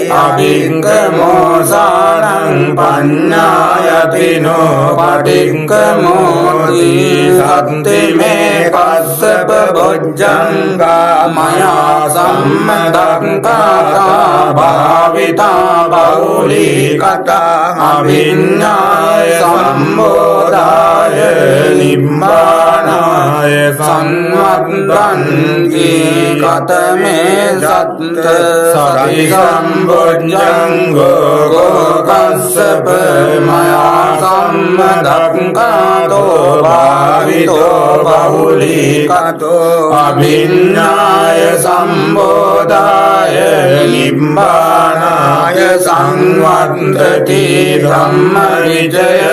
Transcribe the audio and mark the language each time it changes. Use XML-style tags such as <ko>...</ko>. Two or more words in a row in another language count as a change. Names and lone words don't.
<pi>අභික්ඛමෝසානං පඤ්ඤායතිනෝ පටික්ඛමෝති සත්තිමේ කස්සප බොජ්ජංගා මයා සම්මදක්ඛාතා භාවිතා බෞලී කතා අවිඤ්ඤාය සම්බෝධාය නිබ්බානාය සංවත්තන්ති කතමේ සත්ත සති සම්බොජ්ජංගෝ කස්සප මයා සම්මදක්ඛාතෝ භාවිතෝ බහුලී කතෝ අභිඤ්ඤාය සම්බෝධාය නිබ්බානාය සංවත්තති ධම්මවිජය</pi>